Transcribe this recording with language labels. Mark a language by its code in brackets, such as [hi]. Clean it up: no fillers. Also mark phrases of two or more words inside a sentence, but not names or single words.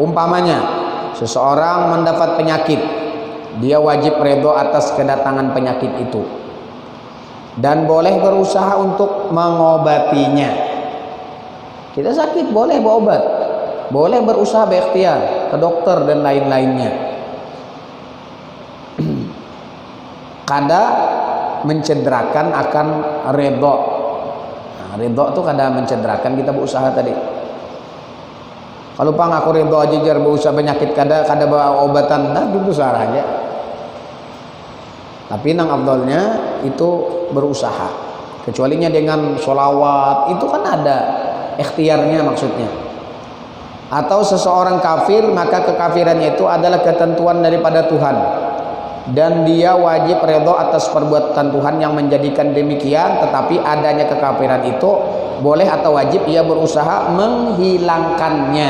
[id] Umpamanya seseorang mendapat penyakit, dia wajib redha atas kedatangan penyakit itu dan boleh berusaha untuk mengobatinya. Kita sakit boleh berobat, boleh berusaha berikhtiar ke dokter dan lain-lainnya. [bjn] Kada mencederakan akan redha. Nah, redha itu kada mencederakan kita berusaha tadi. Kalau pang aku redha aja jar berusaha penyakit kada bawa obatan, nah itu saja. Tapi nang afdalnya itu berusaha. [id] Kecualinya dengan sholawat itu kan ada ikhtiarnya maksudnya. Atau seseorang kafir maka kekafirannya itu adalah ketentuan daripada Tuhan. Dan dia wajib redha atas perbuatan Tuhan yang menjadikan demikian, tetapi adanya kekafiran itu boleh atau wajib ia berusaha menghilangkannya.